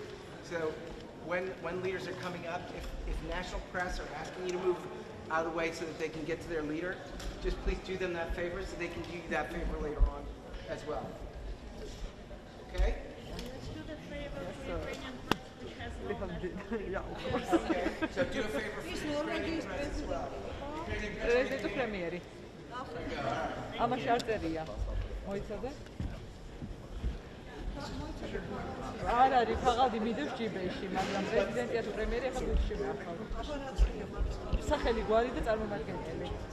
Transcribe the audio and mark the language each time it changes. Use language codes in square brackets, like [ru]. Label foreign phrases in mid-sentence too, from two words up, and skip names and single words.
[en] So when leaders are coming up, if national press are asking you to move out of the way so that they can get to their leader. Just please do them that favor so they can do you that favor later on as well. Okay? Let's do the favor for Ukrainian which has Yeah, of course. Okay. So do a favor for the Ukrainian press as well. [ka] პრეზიდენტი პრემიერი. ამაში არ წერია. მოიცადე? არ არის ფაღადი მიდევს ჯიბეში, მაგრამ პრეზიდენტია თუ პრემიერი ახლა გულში მახავ. სახელი გვარი და წარმომადგენელი.